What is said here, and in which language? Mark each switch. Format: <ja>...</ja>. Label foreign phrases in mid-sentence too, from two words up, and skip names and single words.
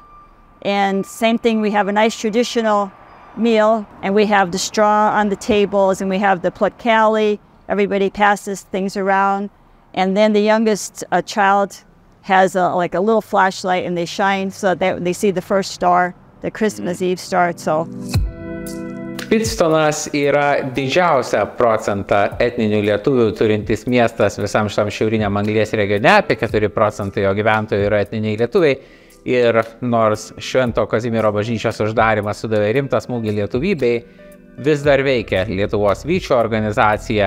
<en>And same thing, we have a nice traditional meal, and we have the straw on the tables, and we have the Plotcali. Everybody passes things around. And then the youngest child has like a little flashlight, and they shine so that they see the first star, the Christmas Eve star. So.</en> <lt>Pitstonas yra didžiausia procentą etninių lietuvių turintis miestas visam šitam šiauriniam Anglies regione, apie 4% jo gyventojų yra etniniai lietuviai. Ir nors Švento Kazimiero bažnyčios uždarimas sudavė rimtą smūgį lietuvybei, vis dar veikia Lietuvos vyčio organizacija.</lt>